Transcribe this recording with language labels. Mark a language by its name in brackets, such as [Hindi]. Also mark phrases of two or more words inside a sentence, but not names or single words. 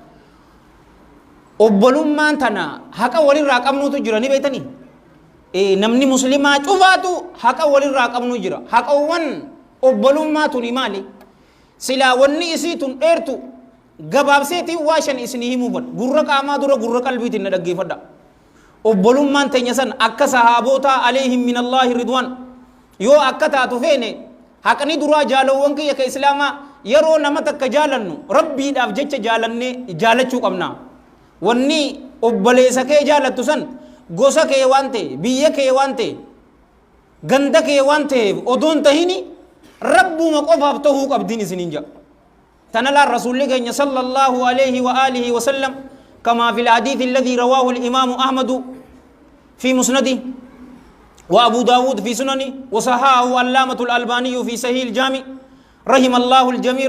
[Oromo] obbolummaan tana haqa walirraa qabnuutu jira ni beeytanii namni muslimaa cufaatu haqa walirraa qabnu jira haqawwan obbolummaa tuni maali silaa wanni isii tun dheertu gabaabseetii waa shan isinii himuufadha gurra qaamaa dura gurra qalbiitiin na dhaggeeffadha obbolummaan teenya san akka sahaabota [Arabic] عليهم من الله رضوان [Oromo] yoo akka taatu feene haqni duraa jaalowwan kiyya ka islaamaa yeroo nama takka jaalannu rabbiidhaaf jecha jaalannee jaalachuu qabna wanni obboleessa kee jaalattu san gosa kee waan ta'e biyya kee waan ta'e ganda kee waan ta'eef odoon tahini rabbuma qofaaf tahuu qabdiin isinin jaa [Arabic] تنال الرسول لك صلى الله عليه وآله وسلم كما في الحديث الذي رواه الإمام أحمد في مسنده وأبو داود في سننه وصححه علامة الألباني في صحيح الجامع رحم الله الجميع